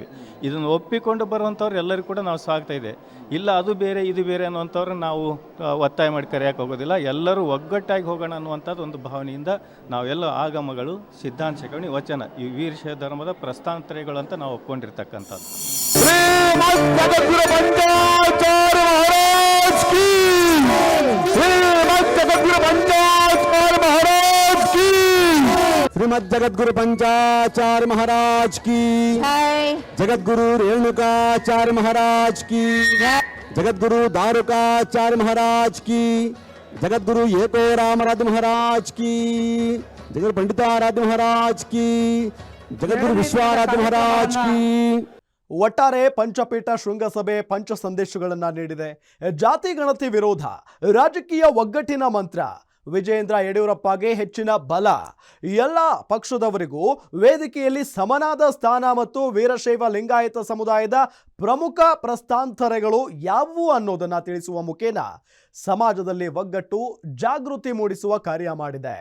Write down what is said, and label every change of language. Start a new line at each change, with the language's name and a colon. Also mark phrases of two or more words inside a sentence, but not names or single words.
Kannada: ಇದನ್ನು ಒಪ್ಪಿಕೊಂಡು ಬರುವಂಥವ್ರು ಎಲ್ಲರಿಗೂ ಕೂಡ ನಾವು ಸಾಗ್ತಾ ಇದೆ. ಇಲ್ಲ ಅದು ಬೇರೆ ಇದು ಬೇರೆ ಅನ್ನುವಂಥವ್ರು ನಾವು ಒತ್ತಾಯ ಮಾಡಿ ಕರೆಯೋಕೆ ಹೋಗೋದಿಲ್ಲ. ಎಲ್ಲರೂ ಒಗ್ಗಟ್ಟಾಗಿ ಹೋಗೋಣ ಅನ್ನುವಂಥದ್ದು ಒಂದು ಭಾವನೆಯಿಂದ ನಾವೆಲ್ಲ ಆಗಮಗಳು, ಸಿದ್ಧಾಂತ ಶಿಖಾಮಣಿ, ವಚನ ಈ ವೀರಶೈವ ಧರ್ಮದ ಪ್ರಸ್ಥಾನತ್ರಯಗಳು ಅಂತ ನಾವು ಒಪ್ಕೊಂಡಿರ್ತಕ್ಕಂಥದ್ದು.
Hindi: श्रीमद् जगद्गुरु पंचाचार्य महाराज की, जगद्गुरु रेणुकाचार्य महाराज की, जगद्गुरु दारुकाचार्य महाराज की, जगद्गुरु एको रामराज महाराज की, जगद्गुरु पंडिताराध्य महाराज की, जगद्गुरु विश्वाराध्य महाराज की.
Kannada: ಒಟ್ಟಾರೆ ಪಂಚಪೀಠ ಶೃಂಗಸಭೆ ಪಂಚ ಸಂದೇಶಗಳನ್ನ ನೀಡಿದೆ. ಜಾತಿ ಗಣತಿ ವಿರೋಧ, ರಾಜಕೀಯ ಒಗ್ಗಟ್ಟಿನ ಮಂತ್ರ, ವಿಜಯೇಂದ್ರ ಯಡಿಯೂರಪ್ಪಗೆ ಹೆಚ್ಚಿನ ಬಲ, ಎಲ್ಲ ಪಕ್ಷದವರಿಗೂ ವೇದಿಕೆಯಲ್ಲಿ ಸಮನಾದ ಸ್ಥಾನ ಮತ್ತು ವೀರಶೈವ ಲಿಂಗಾಯತ ಸಮುದಾಯದ ಪ್ರಮುಖ ಪ್ರಸ್ಥಾನತ್ರಯಗಳು ಯಾವುವು ಅನ್ನೋದನ್ನ ತಿಳಿಸುವ ಮುಖೇನ ಸಮಾಜದಲ್ಲಿ ಒಗ್ಗಟ್ಟು, ಜಾಗೃತಿ ಮೂಡಿಸುವ ಕಾರ್ಯ ಮಾಡಿದೆ.